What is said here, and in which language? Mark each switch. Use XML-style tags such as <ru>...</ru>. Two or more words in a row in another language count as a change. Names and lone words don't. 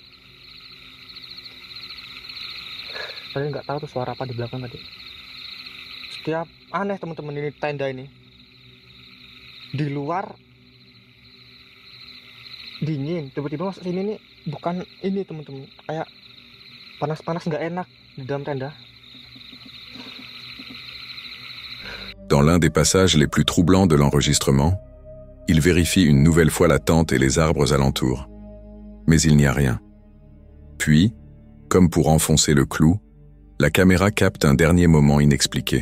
<id>Tadi nggak tahu tuh suara apa di belakang tadi. Setiap aneh teman-teman ini tenda ini. Di luar dingin, tiba-tiba masuk sini nih bukan ini teman-teman, kayak panas-panas nggak enak di dalam tenda.</id> <fr>Dans l'un des passages les plus troublants de l'enregistrement, il vérifie une nouvelle fois la tente et les arbres alentours. Mais il n'y a rien. Puis, comme pour enfoncer le clou, la caméra capte un dernier moment inexpliqué.</fr>